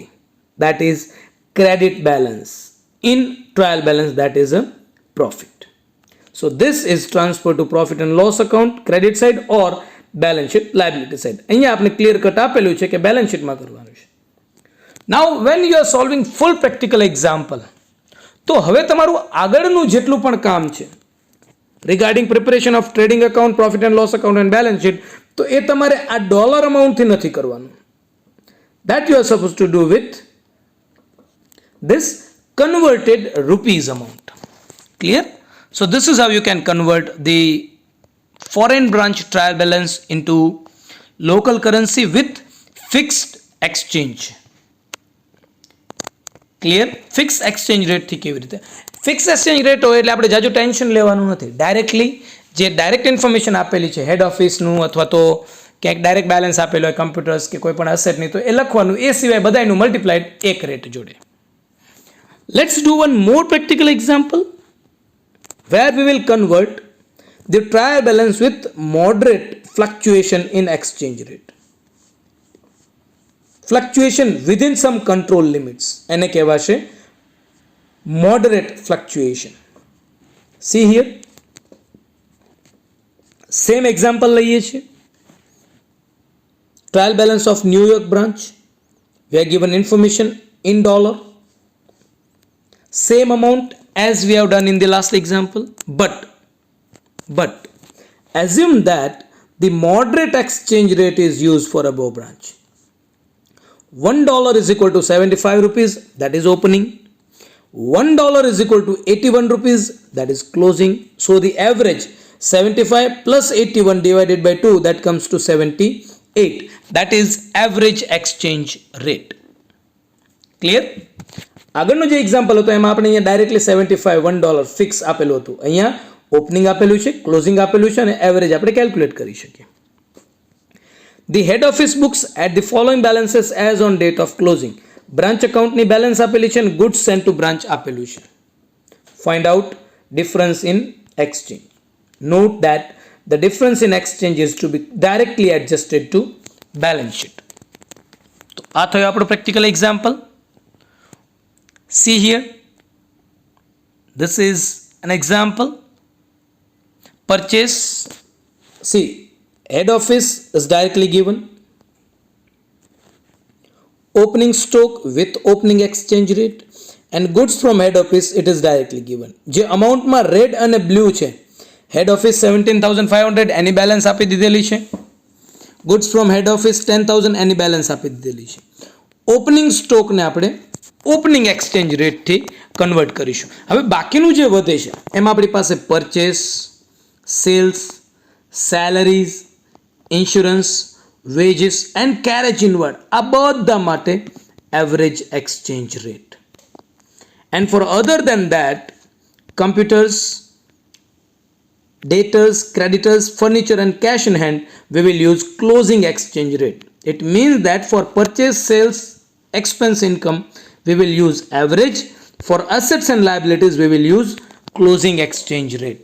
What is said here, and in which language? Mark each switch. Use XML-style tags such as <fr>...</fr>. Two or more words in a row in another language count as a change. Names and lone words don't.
<en>That is credit balance. In trial balance, that is a profit. So this is transferred to profit and loss account, credit side or balance sheet liability side.</en> <gu>અહીંયા આપણે</gu> <en>clear cut</en> <gu>આપેલું છે કે</gu> <en>balance sheetમાં</en> <gu>કરવાનું છે.</gu> <en>Now when you are solving full practical example,</en> <gu>તો હવે તમારું આગળનું જેટલું પણ કામ છે</gu> <en>regarding preparation of trading account, profit and loss account and balance sheet,</en> <gu>તો એ તમારે આ</gu> <en>dollar amountથી</en> <gu>નથી કરવાનું.</gu> <en>That you are supposed to do with this converted rupees amount. Clear? So this is how you can convert the foreign branch trial balance into local currency with fixed exchange.</en> <gu>ક્લિયર?</gu> <en>fix exchange rateથી</en> <gu>કેવી રીતે?</gu> <en>fix exchange rate</en> <gu>હોય એટલે આપણે જાજુ ટેન્શન લેવાનું નથી. ડાયરેક્ટલી જે</gu> <en>direct information</en> <gu>આપેલી છે</gu> <en>head officeનું</en> <gu>અથવા તો ક્યાંક</gu> <en>direct balance</en> <gu>આપેલું હોય કમ્પ્યુટર્સ કે કોઈ પણ અસેટની, તો એ લખવાનું. એ સિવાય બધાનું મલ્ટીપ્લાઇડ એક રેટ જોડે.</gu> <en>Let's do one more practical example where we will convert the trial balance with moderate fluctuation in exchange rate. fluctuation within some control limits</en> <gu>એને કહેવાશે</gu> <en>moderate fluctuation. See here, same example</en> <gu>લઈએ છીએ.</gu> <en>Trial balance of New York branch, we are given information in dollar, same amount as we have done in the last example, but assume that the moderate exchange rate is used for above branch. $1 is equal to 75 rupees, that is opening. $1 is equal to 81 rupees, that is closing. So the average 75 plus 81 divided by 2, that comes to 78. That is average exchange rate. Clear?</en> <gu>આગળનું જે એક્ઝામ્પલ હતું એમાં આપણે અહીંયા ડાયરેક્ટલી 75 $1 ફિક્સ આપેલું હતું. અહીંયા ઓપનિંગ આપેલું છે, ક્લોઝિંગ આપેલું છે અને એવરેજ આપણે કેલ્ક્યુલેટ કરી શકીએ.</gu> <en>The head office books at the following balances as on date of closing. branch accountની</en> <gu>બેલેન્સ આપેલી છે અને</gu> <en>goods sent to branch</en> <gu>આપેલું છે.</gu> <en>Find out difference in exchange. Note that the difference in exchange is to be directly adjusted to balance sheet.</en> <gu>તો આ થયો આપણો</gu> <en>practical example. See here, this is an example. Purchase, see, head office is directly given. Opening stock with opening exchange rate and goods from head office, it is directly given.</en> <gu>જે અમાઉન્ટમાં રેડ અને બ્લુ છે,</gu> <en>head office</en> <gu>17,500 એની બેલેન્સ આપી દીધેલી છે.</gu> <en>goods from head office</en> <gu>10,000 એની બેલેન્સ આપી દીધેલી છે.</gu> <en>opening stockને</en> <gu>આપણે</gu> <en>opening exchange rateથી</en> <gu>કન્વર્ટ કરીશું. હવે બાકીનું જે વધે છે એમાં આપણી પાસે</gu> <en>purchase, sales, salaries, insurance, wages and carriage inward</en> <gu>આ બધા માટે</gu> <en>average exchange rate. And for other than that computers, debtors, creditors, furniture and cash in hand, we will use closing exchange rate. It means that for purchase, sales, expense, income, we will use average. For assets and liabilities, we will use closing exchange rate.</en>